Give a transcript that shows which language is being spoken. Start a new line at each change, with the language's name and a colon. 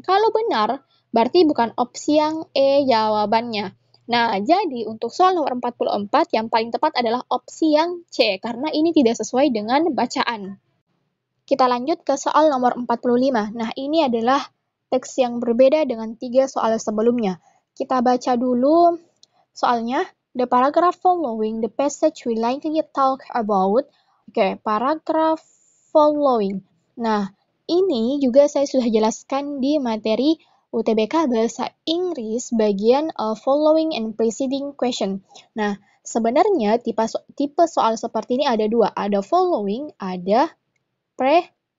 Indonesian: Kalau benar, berarti bukan opsi yang E jawabannya. Nah, jadi untuk soal nomor 44 yang paling tepat adalah opsi yang C, karena ini tidak sesuai dengan bacaan. Kita lanjut ke soal nomor 45. Nah, ini adalah teks yang berbeda dengan 3 soal sebelumnya. Kita baca dulu soalnya.
English: The paragraph following the passage we likely talk about. Oke, paragraph following.
Indonesian: Nah, ini juga saya sudah jelaskan di materi UTBK Bahasa Inggris bagian
English: following and preceding question.
Indonesian: Nah, sebenarnya tipe soal seperti ini ada 2. Ada following, ada preceding.